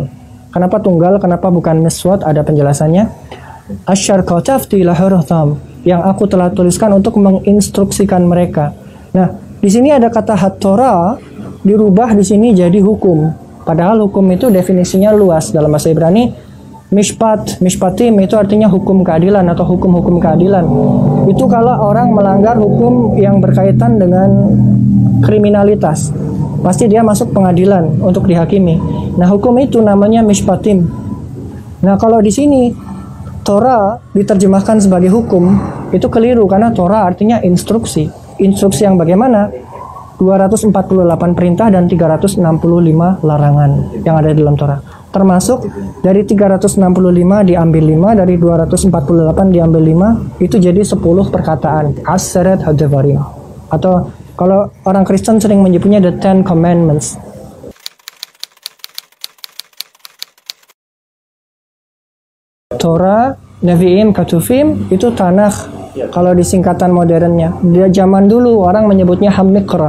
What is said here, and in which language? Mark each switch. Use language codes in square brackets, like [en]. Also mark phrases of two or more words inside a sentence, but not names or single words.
[id] Kenapa tunggal? Kenapa bukan miswat? Ada penjelasannya. [he] אשר כתבתי להורותם, [id] yang aku telah tuliskan untuk menginstruksikan mereka. Nah, di sini ada kata hat Torah dirubah di sini jadi hukum. Padahal hukum itu definisinya luas dalam bahasa Ibrani. Mishpat, mishpatim itu artinya hukum keadilan atau hukum-hukum keadilan. Itu kalau orang melanggar hukum yang berkaitan dengan kriminalitas, pasti dia masuk pengadilan untuk dihakimi. Nah, hukum itu namanya mishpatim. Nah, kalau di sini Torah diterjemahkan sebagai hukum, itu keliru karena Torah artinya instruksi. Instruksi yang bagaimana? 248 perintah dan 365 larangan yang ada di dalam Torah. Termasuk dari 365 diambil 5, dari 248 diambil 5, itu jadi 10 perkataan. [he] עשרת הדברים. [id] Atau kalau orang Kristen sering menyebutnya [en] the Ten Commandments. [id] Torah, Nevi'im, Ketuvim itu Tanakh. Kalau di singkatan modernnya, di zaman dulu orang menyebutnya Hamikra.